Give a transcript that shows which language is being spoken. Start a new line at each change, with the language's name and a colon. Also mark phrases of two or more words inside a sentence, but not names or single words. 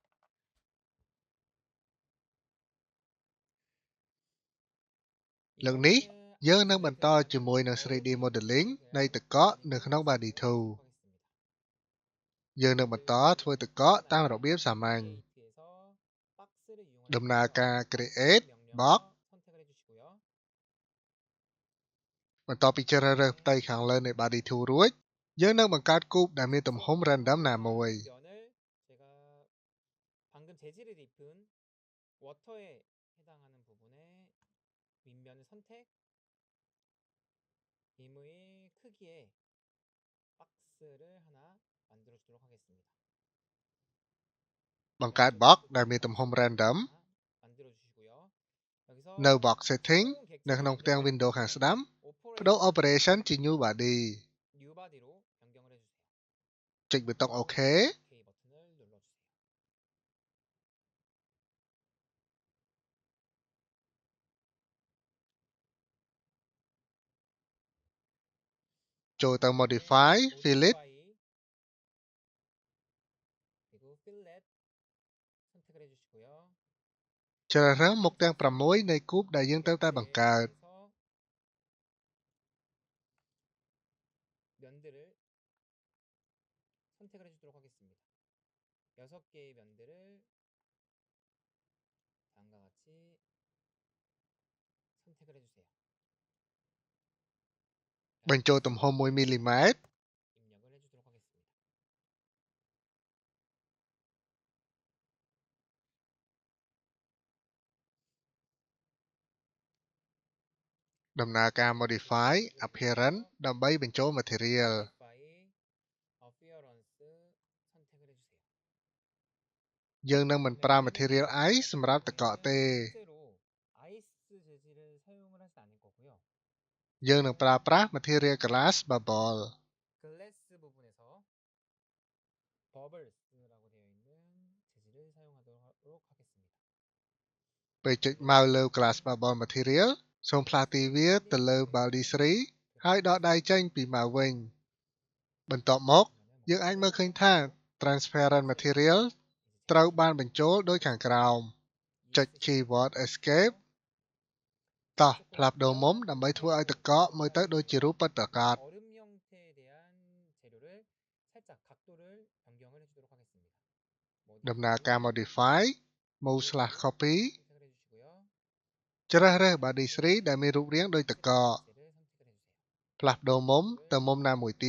Khmer: លើកនេះយើងនឹងបន្តជាមួយនឹង
English: 3D modeling
Khmer: នៃទឹកកកនៅក្នុង body 2 យើងនឹងបន្តធ្វើទឹកកកតាមរបៀបសាមញ្ញ ដំណើរការ
English: create box
Khmer: បន្ទាប់ពីជ្រើសរើសផ្ទៃខាងលើនៃ body 2 រួចយើងនឹងបង្កើតគូបដែលមានទំហំ random ណាមួយ
Korean: 제가 방금 재질을 입힌 워터에 해당하는 부분에 윗면을 선택 임의 크기에 박스를 하나 만들어 주도록 하겠습니다.
Khmer: បង្កើត box ដែលមានទំហំ random
Korean: 만들어 주시고요.
Khmer: នៅ
English: box setting
Khmer: នៅក្នុងផ្ទាំង window ខាងស្ដាំបដូរ operation ជា
English: new body new body
Korean: 로 변경을 해주세요.
Khmer: ចុចប៊ូតុង OK
Korean: OK 버튼을 눌러주세요.
Khmer: ចូលទៅ
English: modify fillet
Korean: 그리고 fillet 선택을 해주시고요.
Khmer: ជ្រើសរើសមុខទាំង 6 នៃគូបដែលយើងត្រូវតែបង្កើត
Korean: 면들을 선택을 해주도록 하겠습니다. 6개의 면들을 다음과 같이 선택을 해주세요.
Khmer: បញ្ចូលទំហំ 1 mm
Korean: 입력을 해주도록 하겠습니다.
Khmer: ដំណើរការ
English: modify appearance
Khmer: ដើម្បីបញ្ចូល material
English: modify appearance
Korean: 선택을 해주세요.
Khmer: យើងនឹងមិនប្រើ
English: material ice
Khmer: សម្រាប់ទឹកកកទេ
Korean: 실제로 아이스 재질을 사용을 하지 않을 거고요.
Khmer: យើងនឹងប្រើប្រាស់
English: material glass bubble
Korean: 글래스 부분에서 버블스라고 되어 있는 재질을 사용하도록 하겠습니다.
Khmer: ពេលចុចមកលើ
English: glass bubble material
Khmer: សូមផ្លាស់ទីវាទៅលើ body 3ហើយដកដៃចេញពីម៉ៅវិញ បន្ទាប់មកយើងអាចមើលឃើញថា
English: transparent material
Khmer: ត្រូវបានបញ្ចូលដោយខាងក្រោម ចុច
English: keyword escape
Khmer: តោះផ្លាស់ប្ដូរមុំដើម្បីធ្វើឲ្យទឹកកកមើលទៅដូចជារូបពិតប្រាកដ
Korean: 얼음 형태에 대한 재료를 살짝 각도를 변경을 해주도록 하겠습니다.
Khmer: ដំណើរការ
English: modify move/copy
Korean: 선택을 해주시고요.
Khmer: ជ្រើសរើស body 3ដែលមានរូបរាងដូចទឹកកក
Korean: 재를 선택을 해주세요.
Khmer: ផ្លាស់ប្ដូរមុំទៅមុំណាមួយទៀត